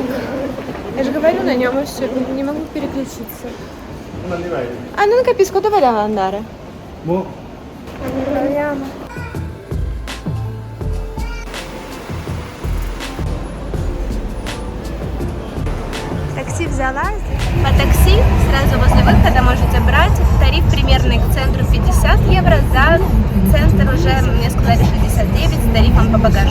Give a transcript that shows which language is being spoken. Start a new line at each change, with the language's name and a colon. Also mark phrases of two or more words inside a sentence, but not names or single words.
Russian: Я же говорю на нем и все, не могу переключиться.
Italian: А non capisco dove devo andare. Proviamo.
Russian: Такси взяла. По такси сразу возле выхода можете брать. Тариф примерный к центру 50 евро, за центр уже мне сказали 69 с тарифом по багажу.